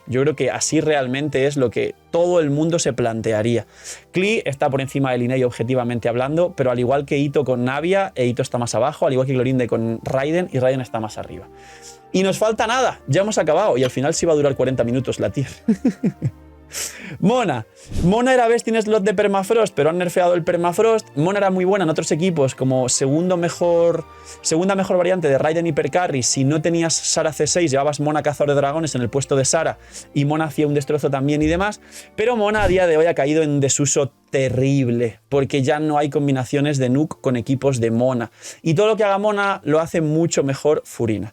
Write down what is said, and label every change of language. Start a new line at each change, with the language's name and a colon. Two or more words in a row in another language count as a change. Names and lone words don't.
Spanish: Yo creo que así realmente es lo que todo el mundo se plantearía. Klee está por encima de Liney objetivamente hablando, pero al igual que Itto con Navia, Itto está más abajo, al igual que Clorinde con Raiden, y Raiden está más arriba. Y nos falta nada, ya hemos acabado, y al final sí va a durar 40 minutos la tier. Mona era
English: best in slot
Spanish: de Permafrost, pero han nerfeado el Permafrost. Mona era muy buena en otros equipos como segunda mejor variante de Raiden Hypercarry. Si no tenías Sara C6, llevabas Mona Cazador de Dragones en el puesto de Sara, y Mona hacía un destrozo también y demás. Pero Mona a día de hoy ha caído en desuso terrible, porque ya no hay combinaciones de Nuke con equipos de Mona, y todo lo que haga Mona lo hace mucho mejor Furina.